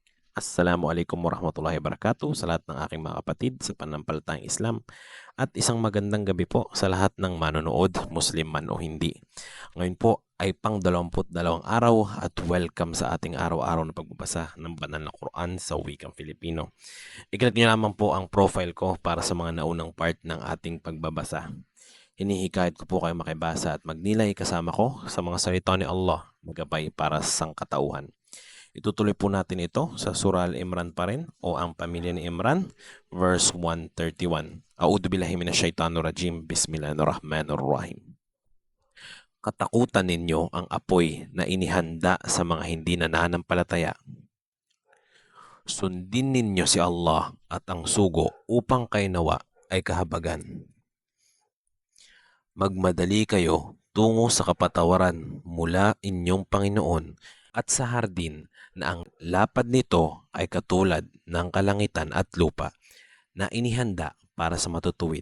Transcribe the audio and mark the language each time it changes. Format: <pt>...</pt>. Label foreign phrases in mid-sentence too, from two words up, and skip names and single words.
<ar>السلام عليكم ورحمة الله وبركاته</ar> <tl>sa lahat ng aking mga kapatid sa pananampalatayang Islam at isang magandang gabi po sa lahat ng manonood, Muslim man o hindi. Ngayon po ay pang 22 araw at welcome sa ating araw-araw na pagbabasa ng banal na Quran sa wikang Filipino. I-click niyo lamang po ang profile ko para sa mga naunang part ng ating pagbabasa. Hinihikayat ko po kayo makibasa at magnilay kasama ko sa mga salita ni Allah na gabay para sa sangkatauhan. Itutuloy po natin ito sa Surah Al-Imran pa rin o ang pamilya ni Imran, verse 131.</tl> <ar>أعوذ بالله من الشيطان الرجيم. بسم الله الرحمن الرحيم.</ar> <tl>Katakutan ninyo ang apoy na inihanda sa mga hindi nananampalataya. Sundin ninyo si Allah at ang sugo upang kay nawa ay kahabagan. Magmadali kayo tungo sa kapatawaran mula inyong Panginoon at sa hardin na ang lapad nito ay katulad ng kalangitan at lupa na inihanda para sa matutuwid.</tl>